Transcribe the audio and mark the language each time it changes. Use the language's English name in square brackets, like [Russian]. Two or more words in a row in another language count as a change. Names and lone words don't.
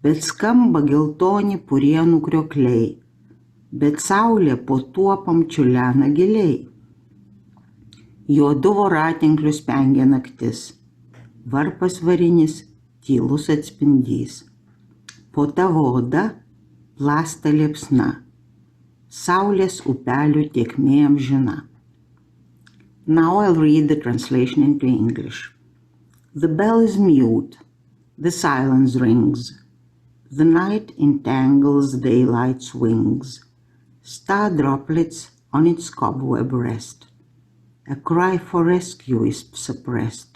[Lithuanian] bet skamba geltoni purienų kriokliai, bet saulė po tuopam čiulena giliai. Juodu voratinklius spengia naktis, varpas varinis tylus atspindys. Po tavo oda plasta liepsna, saulės upelių tėkmė amžina. [English] Now I'll read the translation into English. The bell is mute, the silence rings, the night entangles daylight's wings, star droplets on its cobweb rest, a cry for rescue is suppressed.